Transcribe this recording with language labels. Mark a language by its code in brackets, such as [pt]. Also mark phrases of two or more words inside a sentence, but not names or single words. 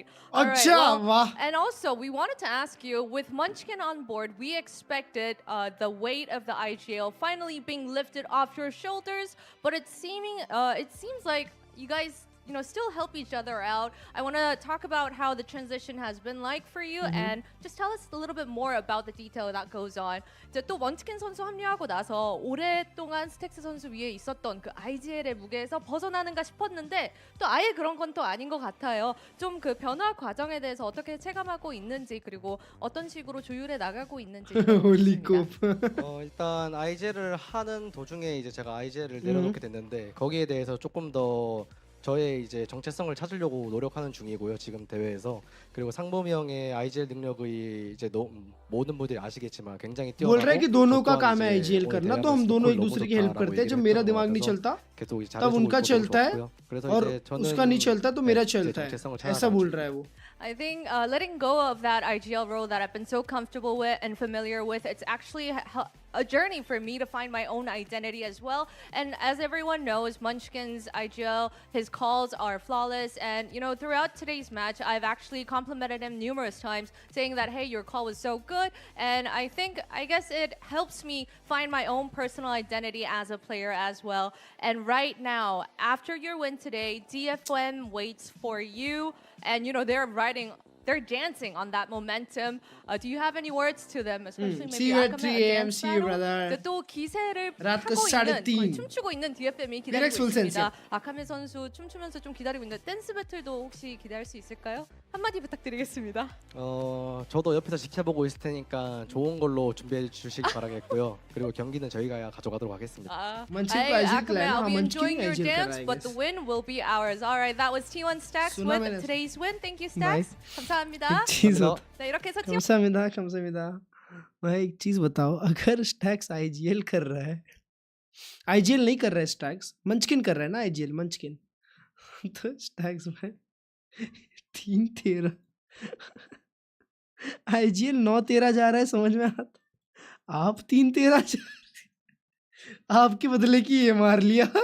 [en] All right, well, and also, we wanted to ask you, with Munchkin on board, we expected the weight of the IGL finally being lifted off your shoulders, but it seems like you guys still help each other out. I want to talk about how the transition has been like for you and just tell us a little bit more about the detail that goes on. [ko] 이제 또 먼치킨 선수 합류하고 나서 오랫동안 스택스 선수 위에 있었던 그 IGL의 무게에서 벗어나는가 싶었는데 또 아예 그런 건 또 아닌 것 같아요. 좀 그 변화 과정에 대해서 어떻게 체감하고 있는지 그리고 어떤 식으로 조율해 나가고 있는지 일단 IGL을 하는 도중에 이제 제가 IGL을 내려놓게 됐는데 거기에 대해서 조금 더 저의 이제 정체성을 찾으려고 노력하는 중이고요 지금 대회에서 그리고 상범이 형의 IGL 능력이 이제 모든 분들이 아시겠지만 굉장히 뛰어나고 [hi] बोल रहा है कि दोनों का काम है IGL करना तो हम दोनों एक दूसरे की हेल्प करते हैं जब मेरा दिमाग नहीं चलता तब उनका चलता है और उसका नहीं चलता तो मेरा चलता है ऐसा बोल रहा है वो [en] I think letting go of that IGL role that I've been so comfortable with and familiar with, it's actually a journey for me to find my own identity as well. And as everyone knows, Munchkin's IGL, his calls are flawless. And, you know, throughout today's match, I've actually complimented him numerous times, saying that, hey, your call was so good. And I guess it helps me find my own personal identity as a player as well. And right now, after your win today, DFM waits for you. And, you know, they're dancing on that momentum. Do you have any words to them? Especially maybe See you at 3 a.m. See you, brother. [ko] 또 기세를 [hi] रात को [ko] 타고 3:30 있는, 춤추고 있는 DFM이 기다리고 있습니다. 아카메 선수 춤추면서 좀 기다리고 있는데 댄스 배틀도 혹시 기대할 수 있을까요? 한마디 부탁드리겠습니다. 저도 옆에서 지켜보고 있을 테니까 좋은 걸로 준비해 주시기 바라겠고요. 그리고 경기는 저희가 가져가도록 하겠습니다. [en] Akame, I'll be enjoying your dance, but the win will be ours. All right, that was T1 Stax with today's win. Thank you, Stax. [ko] 감사합니다. 지소. 네, 이렇게 해서 감사합니다. [hi] भाई एक चीज बताओ, अगर स्टैक्स आईजीएल कर रहा है, आईजीएल नहीं कर रहा है स्टैक्स, मंचकिन कर रहा है ना आईजीएल, मंचकिन तो स्टैक्स में 3-13 आईजीएल 9-13 जा रहा है, समझ में आता, आप 3-13 जा रहे, आपके बदले की ये मार लिया।